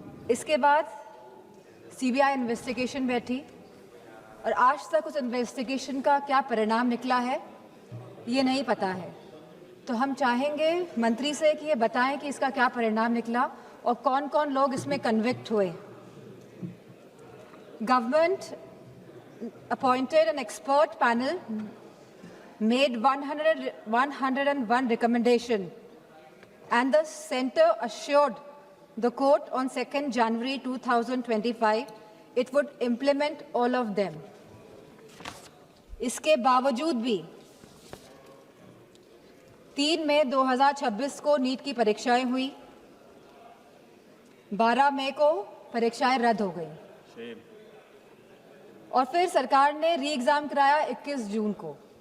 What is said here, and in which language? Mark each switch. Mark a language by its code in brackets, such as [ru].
[hi] इसके बाद CBI investigation बैठी और आज तक उस इन्वेस्टिगेशन का क्या परिणाम निकला है ये नहीं पता है। तो हम चाहेंगे मंत्री से कि ये बताएं कि इसका क्या परिणाम निकला और कौन कौन लोग इसमें कन्विक्ट हुए। [en] Government appointed an expert panel, made 101 recommendation, and the center assured the court on 2nd January 2025 it would implement all of them. [hi] इसके बावजूद भी 3 मई 2026 को नीट की परीक्षाएं हुई, 12 मई को परीक्षाएं रद्द हो गई और फिर सरकार ने री एग्जाम कराया 21 जून को।